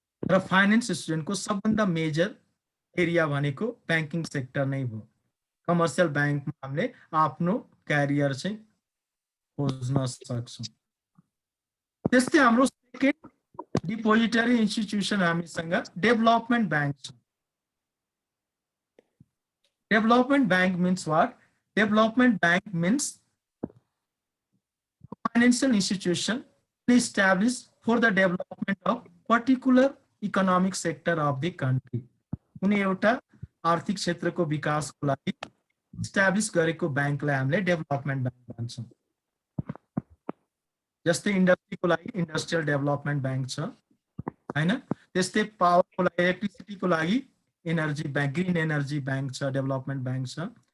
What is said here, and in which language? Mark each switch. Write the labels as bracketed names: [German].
[Nepali] र फाइनान्स स्टुडेन्टको सबभन्दा major area भनेको बैंकिङ सेक्टर नै हो। कमर्शियल बैंकमा हामीले आफ्नो क्यारियर चाहिँ खोज्न सक्छौं। त्यस्तै हाम्रो सेकेन्ड डिपोजिटरी इन्स्टिट्युसन हामीसँग डेभलपमेन्ट बैंक छ। [English] Development bank means what? Development bank means financial institution established for the development of particular economic sector of the country. [Nepali] कुनै एउटा आर्थिक क्षेत्रको विकासको लागि इस्टाब्लिश गरेको बैंकलाई हामीले डेभलपमेन्ट बैंक भन्छौं। जस्तै इन्डस्ट्रीको लागि इन्डस्ट्रियल डेभलपमेन्ट बैंक छ हैन, त्यस्तै पावरको लागि इलेक्ट्रिसिटीको लागि energy bank, green energy bank छ, डेभलपमेन्ट बैंक छ।